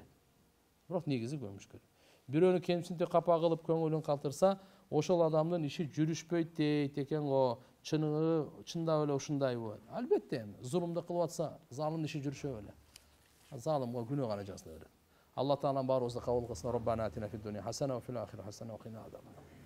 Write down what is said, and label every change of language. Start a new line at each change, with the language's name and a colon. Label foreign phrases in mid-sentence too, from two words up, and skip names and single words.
Kyrgyz: Бирок негизи көмүш керек. Бирөөнү кемсинте капа кылып көңүлүн калтырса, ошол адамдын иши жүрүшпөйт дейт экен го. Чындап эле ушундайбы? Албетте, зулумду кылып атса, залымдын иши жүрүшөбү эле. Залымга күнөө гана жазыла берет. Алла Таала баарыбызды кабыл кылсын.
Arabic: ربنا آتنا في الدنيا حسنة وفي الآخرة حسنة وقنا عذاب النار.